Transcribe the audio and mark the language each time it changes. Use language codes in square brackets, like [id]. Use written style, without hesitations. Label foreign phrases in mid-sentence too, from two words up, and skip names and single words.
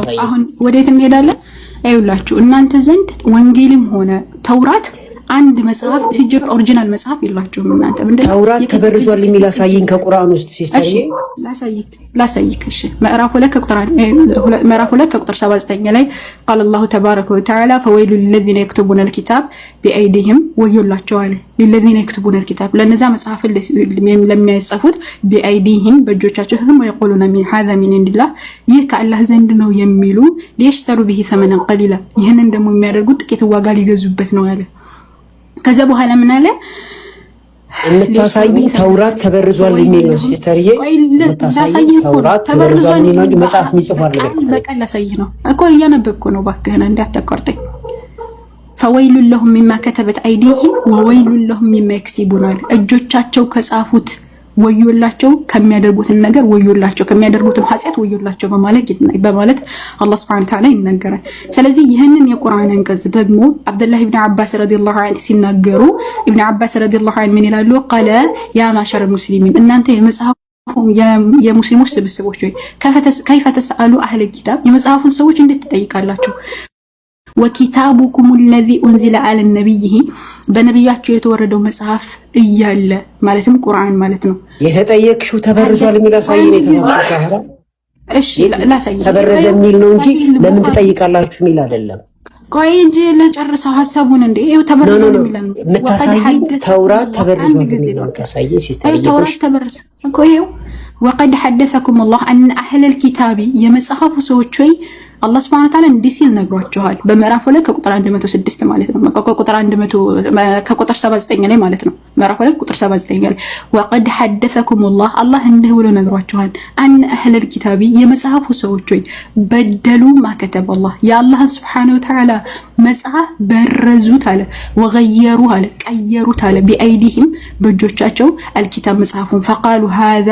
[am] አሁን ወዴት እንሄዳለን? አይውላችሁ እናንተ ዘንድ ወንጌልም ሆነ ተውራት አንድ መጽሐፍ ሲጀምር ኦሪጂናል መጽሐፍ የላችሁም እናንተ። ምንድነው ተውራት ተበርዟል የሚል አሳይኝ ከቁርአን ውስጥ ሲስተርዬ። ላሳይክ። እሺ ምዕራፍ 2 ከቁጥር 79 ላይ [ar] قال الله تبارك وتعالى فويل للذين يكتبون الكتاب بأيديهم [am] ወዮላቸው አለ። [ar] للذين يكتبون الكتاب [am] ለነዛ መጽሐፍ ለሚያጽፉት بأيديهم በእጆቻቸው [ar] ثم يقولون من هذا من عند الله [am] ይህ ከአላህ ዘንድ ነው የሚሉ [ar] ليشتروا به ثمنا قليلا [am] ይህንን ደግሞ የሚያደርጉት ጥቂት ዋጋ ሊገዙበት ነው ያለ። ከዛ በኋላ ምን አለ? የምታሳይ ተውራት ተበርዟል የሚል ነው ሲስተርዬ። ተውራት ተበርዟል የሚል ነው መጽሐፍ የሚጽፋል ነገር በቃ ላሳይህ ነው እኮ እያነበብኩ ነው። እባክህን እንዳታቋርጠኝ። [ar] فويل لهم مما كتبت أيديهم وويل لهم مما يكسبون [am] እጆቻቸው ከጻፉት ወዮላቸው ከሚያደርጉት ነገር ወዮላቸው ከሚያደርጉት ኃጢአት ወዮላቸው በማለት አላህ [ar] سبحانه وتعالى [am] ይናገራል። ስለዚህ ይሄንን የቁርአን አንቀጽ ደግሞ አብዱላህ ኢብኑ አባስ [ar] رضي الله عنه [am] ሲናገሩ ኢብኑ አባስ [ar] رضي الله عنه [am] ምን ይላሉ? [ar] قال يا معشر المسلمين [am] እናንተ የሙስሊሞች ስብስቦች ሆይ [ar] كيف تسألوا أهل الكتاب [am] የመጽሐፉን ሰዎች እንዴት ትጠይቃላችሁ? [ar] وكتابكم الذي انزل على النبي [am] በነብያቸው የተወረደው መጽሐፍ እያለ ማለትም ቁርአን ማለት ነው። የተጠየቅሽው ተበርዟል የሚል አሳይኝ የተባለው። እሺ ላሳይ። ተበረዘ የሚል ነው እንጂ ለምን ትጠይቃላችሁ የሚል አይደለም። ቆይ እንጂ ለጨርሰው ሐሳቡን እንዴ ይሄው ተበርዟል የሚል ነው። የምታሳይ ተውራት ተበርዟል የሚል ነው። ታሳይ ሲስተር ተውራት ተበርዟል እኮ ይሄው [ar] وقد حدثكم الله ان اهل الكتاب [am] የመጽሐፉ ሰዎች ወይ አላህ [ar] سبحانه وتعالى [am] እንዲህ ሲል ነግሯችኋል። በምዕራፍ 2 ከቁጥር 106 ማለት ነው። ከቁጥር 79 ላይ ማለት ነው። ምዕራፍ 2 ቁጥር 79 ላይ [ar] وقد حدثكم الله [am] አላህ እንዲህ ብሎ ነግሯችኋል። [ar] أن أهل الكتاب [am] የመጽሐፉ ሰዎች ሆይ [ar] بدلوا ما كتب [am] አላህ የአላህን [ar] سبحانه وتعالى [am] መጽሐፍ በረዙት አለ። ወገየሩ አለ ቀየሩት አለ። ቢአይዲሂም በእጆቻቸው አልኪታብ መጽሐፉን [ar] فقالوا هذا